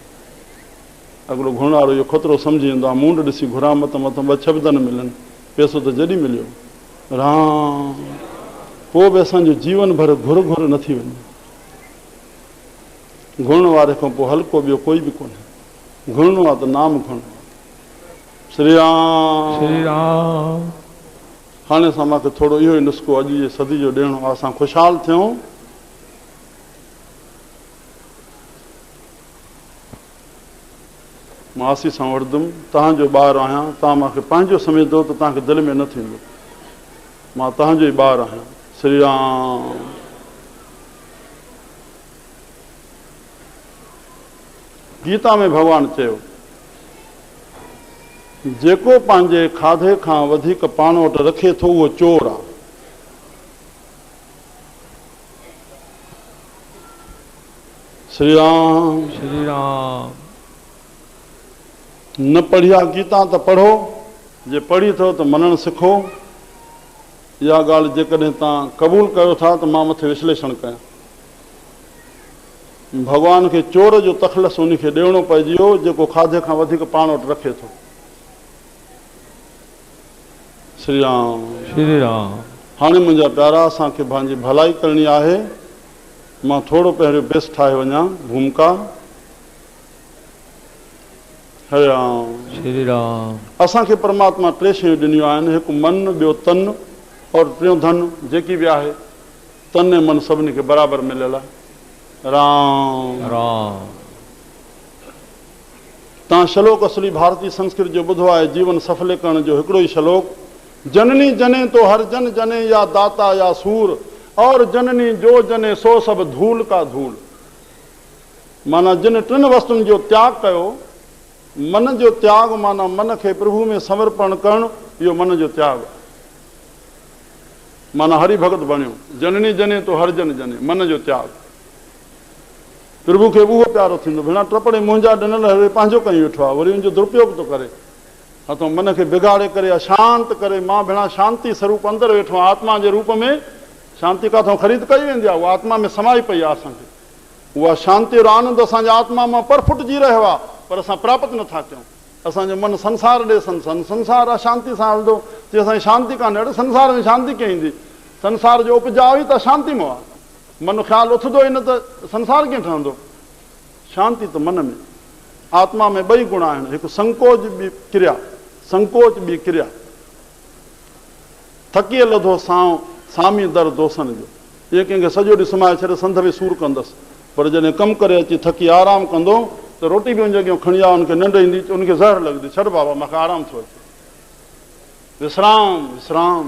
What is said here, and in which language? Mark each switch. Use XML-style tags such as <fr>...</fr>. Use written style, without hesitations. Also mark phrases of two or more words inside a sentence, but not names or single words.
<sd>अॻिलो घुरण वारो इहो ख़तरो सम्झी वेंदो आहे, मूंड ॾिसी घुरां मत मथां ॿ शब्द न मिलनि, पैसो त जॾहिं मिलियो। राम पोइ बि असांजो जीवन भर घुर घुर न थी वञे। घुरण वारे खां पोइ हल्को ॿियो कोई बि कोन्हे। घुरणो आहे त नाम घुरणो। श्री राम श्री राम। हाणे सां मूंखे थोरो इहो ई नुस्ख़ो अॼु जे सदी जो ॾियणो आहे। असां ख़ुशहाल थियूं। मां आसी सां वठंदुमि, तव्हांजो ॿारु आहियां। तव्हां मूंखे पंहिंजो सम्झंदो त तव्हांखे दिलि में न थींदो। मां तव्हांजो ई ॿारु आहियां। श्री राम गीता में भॻवानु चयो, जेको पंहिंजे खाधे खां वधीक पाण वटि रखे थो उहो चोर आहे। श्री राम श्री राम। न पढ़ी आहे गीता त पढ़ो, जे पढ़ी अथव त मञणु सिखो। इहा ॻाल्हि जेकॾहिं तव्हां क़बूल कयो था त मां मथे विश्लेषण कयां। भॻवान खे चोर जो तख़लस उन खे ॾियणो पइजी वियो जेको खाधे खां वधीक पाण वटि रखे थो। श्री राम श्री राम। हाणे मुंहिंजा प्यारा, असांखे पंहिंजी भलाई करणी आहे। मां थोरो पहिरियों बेस ठाहे वञा भूमिका। हरे राम श्री राम। असांखे परमात्मा टे शयूं ॾिनियूं आहिनि, हिकु मन, ॿियो तन और टियों धन। जेकी बि आहे तन ऐं मन सभिनी खे बराबरि मिलियल आहे। राम राम। तव्हां श्लोक असली भारतीय संस्कृत जो ॿुधो आहे, जीवन सफले करण जो हिकिड़ो ई श्लोक।</sd> <hi>जननी जने तो हर जन जने, या दाता या सूर, और जननी जो जने सो सब धूल का धूल।</hi> <sd>माना जिन टिनि वस्तुनि जो त्याग कयो मन जो त्याग माना मन खे प्रभु में समर्पण करणु, इहो मन जो त्याग माना हरि भगत बणियो।</sd> <hi>जननी जने तो हर जन जने,</hi> <sd>मन जो त्याग। प्रभु खे उहो प्यारो थींदो, भेणा टपड़े मुंहिंजा ॾिनल हरे पंहिंजो कई वेठो आहे, वरी उनजो दुरुपयोग थो करे, हथों मन खे बिगाड़े करे अशांत करे। मां भेणा शांती स्वरूप अंदरि वेठो आहियां, आत्मा जे रूप में। शांती काथों ख़रीद कई वेंदी आहे, उहा आत्मा में समाई पई आहे। असांखे उहा शांती और आनंद असांजे आत्मा मां परफुटिजी रहियो आहे, पर असां प्राप्त नथा कयूं। असांजो मन संसार ॾे संसार आहे, शांती सां हलंदो। जे असांजी शांती कान्हे, अड़े संसार में शांती कीअं ईंदी? संसार जो उपजाउ ई त शांती में आहे। मन ख़्यालु उथंदो ई न त संसार कीअं ठहंदो? शांती त मन में, आत्मा में ॿई गुण आहिनि, हिकु संकोच ॿी क्रिया। संकोच ॿी क्रिया। थकी लधो साओ सामी दर दोसनि जो, इहे कंहिंखे सॼो ॾींहुं सुम्हाए छॾे संध बि सूर कंदसि, पर जॾहिं कमु करे अची थकी आराम कंदो त रोटी बि उन जॻह खणी आ, उनखे निंड ईंदी, उनखे ज़हर लॻंदी। छॾ बाबा, मूंखे आराम थो अचे, विश्राम विश्राम।</sd>